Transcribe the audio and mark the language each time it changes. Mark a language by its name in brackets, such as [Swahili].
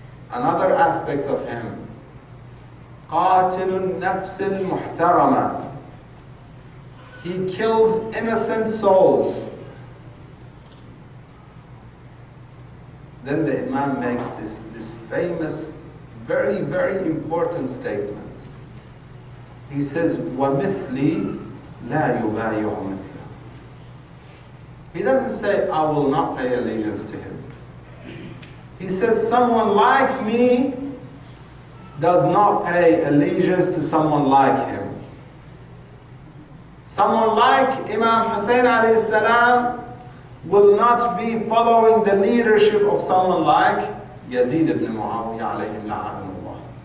[English] Another aspect of him, [Arabic] قاتل النفس المحترمة. [English] He kills innocent souls. Then the Imam makes this famous, very, very important statement. He says, [Arabic] وَمِثْلِي لَا يُبَايِعُ مِثْلَهُ. [English] He doesn't say, I will not pay allegiance to him. He says, someone like me does not pay allegiance to someone like him. Someone like Imam Hussein alayhi salam will not be following the leadership of someone like Yazid ibn Muawiyah alayhi la'anullah.